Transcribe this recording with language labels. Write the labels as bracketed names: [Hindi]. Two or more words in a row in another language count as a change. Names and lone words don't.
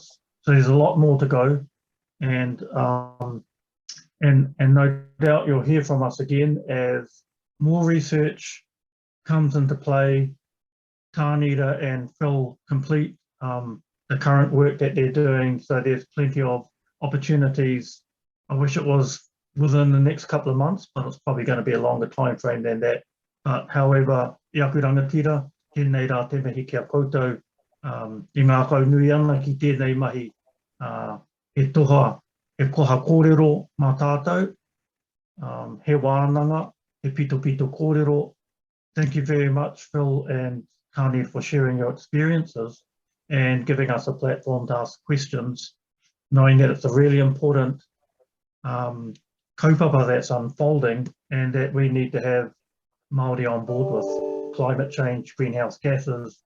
[English] So there's a lot more to go, and no doubt you'll hear from us again as more research comes into play. Tānera and Phil complete the current work that they're doing, so there's plenty of opportunities. I wish it was within the next couple of months, but it's probably going to be a longer time frame than that. But however, [Māori] I aku rangatira, tēnei rā te mihi kia koutou, I ngā kau nui ana ki tēnei mahi, he toha, he koha kōrero mā tātou, he wānanga, he pito kōrero. [English] Thank you very much, Phil and Tānera, for sharing your experiences and giving us a platform to ask questions, knowing that it's a really important kaupapa that's unfolding, and that we need to have Māori on board with climate change, greenhouse gases.